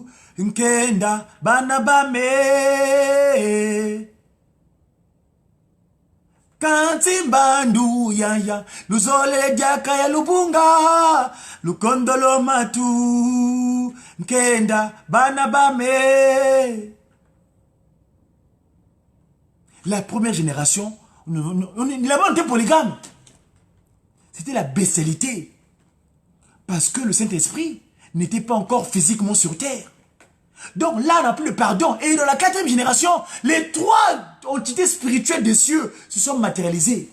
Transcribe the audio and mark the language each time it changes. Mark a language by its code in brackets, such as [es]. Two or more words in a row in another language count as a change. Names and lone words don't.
[kg] Nkenda bana bame kanti mbandu yaya luzole jaka ya lubunga lukondolo matu nkenda bana bame. [fr] La première génération, on était polygame. C'était la bestialité. Parce que le Saint-Esprit n'était pas encore physiquement sur terre. Donc là, on n'a plus le pardon. Et dans la 4e génération, les 3 entités spirituelles des cieux se sont matérialisées.